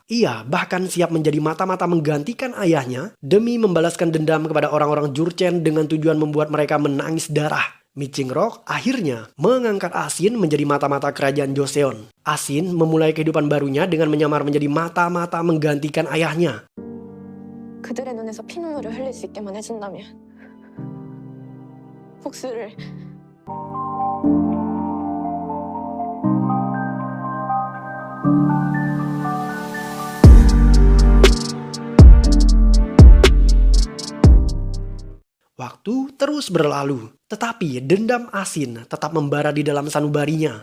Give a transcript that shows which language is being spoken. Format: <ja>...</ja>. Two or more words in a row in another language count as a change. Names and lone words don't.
<id>Ia bahkan siap menjadi mata-mata menggantikan ayahnya demi membalaskan dendam kepada orang-orang Jurchen dengan tujuan membuat mereka menangis darah. Mi Qingrok akhirnya mengangkat Asin menjadi mata-mata kerajaan Joseon. Asin memulai kehidupan barunya dengan menyamar menjadi mata-mata menggantikan ayahnya.</id> <ko>그들의 눈에서 피눈물을 흘릴 수 있게만 해준다면 복수를.</ko> <id>Waktu terus berlalu, tetapi dendam Asin tetap membara di dalam sanubarinya.</id>